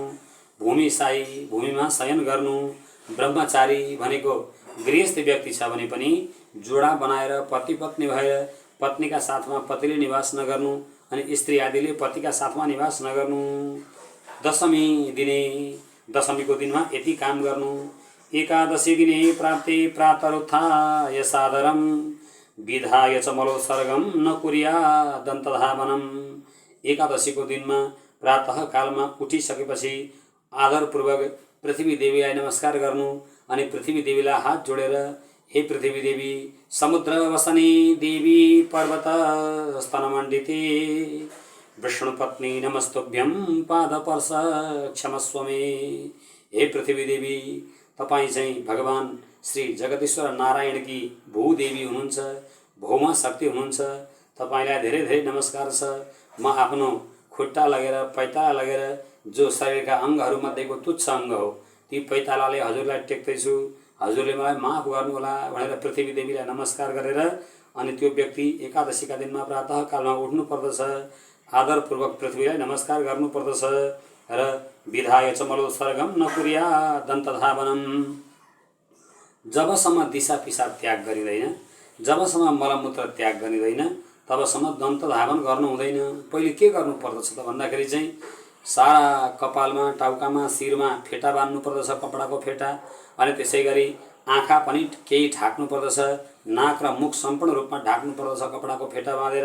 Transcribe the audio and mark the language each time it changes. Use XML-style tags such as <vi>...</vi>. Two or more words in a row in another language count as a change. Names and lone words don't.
<sa>भूमि साई,</sa> <ne>भूमिमा शयन गर्नु। ब्रह्मचारी भनेको गृहस्थ व्यक्ति छ भने पनि जोडा बनाएर पति पत्नी भएर पत्नीका साथमा पतिले निवास नगर्नु अनि स्त्री आदिले पतिका साथमा निवास नगर्नु।</ne> <sa>दशमी दिने,</sa> <ne>दशमीको दिनमा यति काम गर्नु।</ne> <sa>एकादशी दिने प्राप्ति प्रातरुत्थाय सादरम विधाय च मलोत्सर्गम न कुर्या दन्तधावनम।</sa> <ne>एकादशीको दिनमा प्रातः कालमा उठिसकेपछि आदरपूर्वक पृथ्वी देवीलाई नमस्कार गर्नु अनि पृथ्वी देवीलाई हात जोडेर,</ne> <sa>हे पृथ्वी देवी, समुद्र वसनी देवी, पर्वत स्तनमण्डिते विष्णुपत्नी नमस्तुभ्यं पादपर्श क्षमस्व मे।</sa> <ne>हे पृथ्वी देवी, तपाईँ चाहिँ भगवान श्री जगदीश्वर नारायणकी भूदेवी हुनुहुन्छ, भौमा शक्ति हुनुहुन्छ। तपाईलाई धेरै धेरै नमस्कार छ। म आफ्नो खुट्टा लगेर, पैताला लगेर जो शरीरका अङ्गहरूमध्येको तुच्छ अङ्ग हो ती पैतालाले हजुरलाई टेक्दैछु, हजुरले मलाई माफ गर्नुहोला भनेर पृथ्वी देवीलाई नमस्कार गरेर अनि त्यो व्यक्ति एकादशीका दिनमा प्रातः कालमा उठ्नु पर्दछ। आदरपूर्वक पृथ्वीलाई नमस्कार गर्नुपर्दछ र</ne> <sa>विधाय च मलोत्सर्गम न कुर्या दन्तधावनम।</sa> <ne>जबसम्म दिशा पिसाब त्याग गरिँदैन, जबसम्म मलमूत्र त्याग गरिँदैन, तबसम्म दन्तधावन गर्नु हुँदैन। पहिले के गर्नुपर्दछ त भन्दाखेरि चाहिँ सारा कपालमा, टाउकामा, शिरमा फेटा बान्नु पर्दछ, कपडाको फेटा। अनि त्यसै गरी आँखा पनि केही ढाक्नु पर्दछ, नाक र मुख सम्पूर्ण रूपमा ढाक्नु पर्दछ कपडाको फेटा बाँधेर।</ne>